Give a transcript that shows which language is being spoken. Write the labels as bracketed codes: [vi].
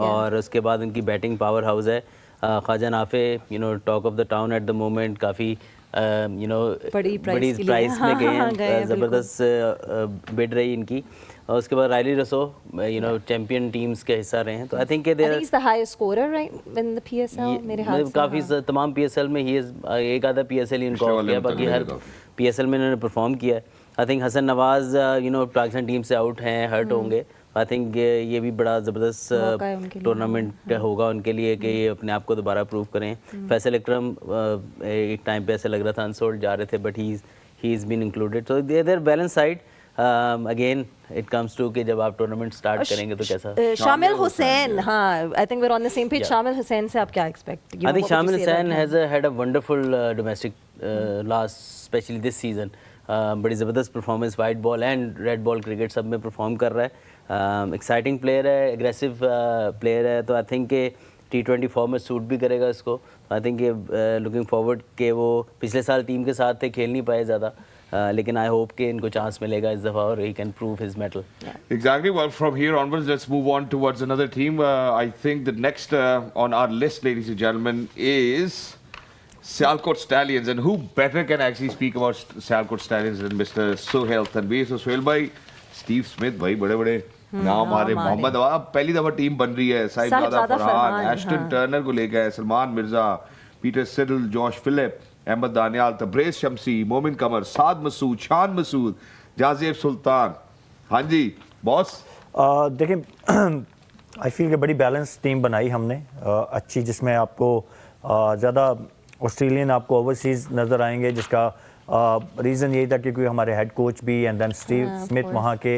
[hi] और उसके बाद इनकी बैटिंग पावर हाउस है. Khwaja Nafe [en] talk of the town at the moment, [hi] काफ़ी बड़ी प्राइस में गए हैं, ज़बरदस्त बिड रही इनकी. और उसके बाद रायली रसो चैंपियन टीम्स के हिस्सा रहे हैं. [en] तो I think he's the highest scorer right in the PSL [hi] मेरे ख्याल से. काफ़ी तमाम PSL में ही एक आधा PSL इनको ऑफ किया, बाकी हर PSL में इन्होंने परफॉर्म किया है. I think Hasan Nawaz Pakistan team से आउट हैं, हर्ट होंगे. आई थिंक ये भी बड़ा ज़बरदस्त टूर्नामेंट होगा उनके लिए कि ये अपने आप को दोबारा प्रूव करें. फैसल अकरम एक टाइम पे ऐसे लग रहा था अनसोल्ड जा रहे थे, [en] But he is been included. So there balance side. Again it comes to [hi] कि जब आप टूर्नामेंट स्टार्ट करेंगे तो कैसा. [en] शामिल हुसैन, हाँ, I think we are on the same page. Shamyl Hussain [hi] से आप क्या [en] Expect? I think Shamyl Hussain has had a wonderful domestic last, specially this season. [hi] बड़ी ज़बरदस्त performance white ball and red ball cricket सब में परफॉर्म कर रहा है. एक्साइटिंग प्लेयर है, एग्रेसिव प्लेयर है. तो आई थिंक कि T20 फॉर्म में सूट भी करेगा इसको. [en] I think looking forward [hi] के वो पिछले साल टीम के साथ थे, खेल नहीं पाए ज़्यादा, लेकिन आई होप कि इनको चांस मिलेगा इस दफ़ा और [en] He can prove his mettle. Exactly. Well, from here onwards, let's move on towards another team. I think the next on our list, ladies and gentlemen, is Sialkot Stallions. And who better can actually speak about Sialkot Stallions than Mr. Sohail Tanveer. [hi] So Sohail bhai, Steve Smith bhai, बड़े-बड़े नाम आ रहे. मोहम्मद अब पहली दफ़ा team बन रही है. Sahibzada Farhan, Ashton Turner को लेकर, Salman Mirza, Peter Seidel, Josh Philip, Ahmad Daniyal, Tabrez शमसी, मोमिन कमर, साद मसूद, शान मसूद, जाज़ेब सुल्तान. हाँ जी बॉस. देखिए आई फील कि बड़ी बैलेंस टीम बनाई हमने, अच्छी, जिसमें आपको ज़्यादा ऑस्ट्रेलियन आपको ओवरसीज़ नज़र आएंगे, जिसका रीज़न यही था क्योंकि हमारे हेड कोच भी एंड देन स्टीव स्मिथ वहाँ के.